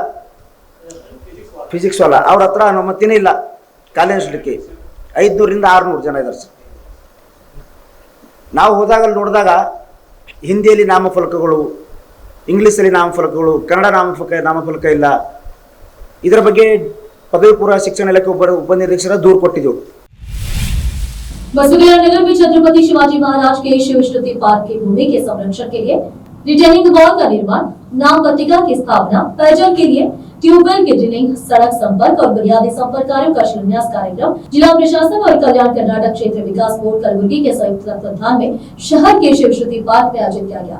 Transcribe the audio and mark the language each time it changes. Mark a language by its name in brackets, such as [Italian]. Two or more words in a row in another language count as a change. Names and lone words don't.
[Kannada] ಫಿಸಿಕ್ಸ್ ವಾಲಾ ಅವ್ರ ಹತ್ರ ಅನುಮತಿನೇ ಇಲ್ಲ ಕಾಲೇಜ್ 500 ರಿಂದ 600 ಜನ ಇದ್ದಾರೆ ಸರ್. ನಾವು ನೋಡಿದಾಗ ಹಿಂದಿಯಲ್ಲಿ ನಾಮಫಲಕಗಳು, ಇಂಗ್ಲೀಷಲ್ಲಿ ನಾಮಫಲಕಗಳು, ಕನ್ನಡ ನಾಮಫಲಕ ಇಲ್ಲ. ಇದರ ಬಗ್ಗೆ ಪದವಿ ಪೂರ್ವ ಶಿಕ್ಷಣ ಇಲಾಖೆ ಉಪನಿರೀಕ್ಷಕರ ದೂರು ಕೊಟ್ಟಿದ್ದೆವು. [Hindi] नगर में छत्रपति शिवाजी महाराज के शिव श्रुति पार्क की भूमि के संरक्षण के लिए [English] retaining wall [Hindi] का निर्माण, नाम पट्टिका की स्थापना, पेयजल के लिए ट्यूबवेल की ड्रिलिंग, सड़क संपर्क और बुनियादी संपर्क कार्यों का शिलान्यास कार्यक्रम जिला प्रशासन और कल्याण कर्नाटक क्षेत्र विकास बोर्ड कलबुर्गी के संयुक्त तत्वाधान में शहर के शिव श्रुति पार्क में आयोजित किया गया।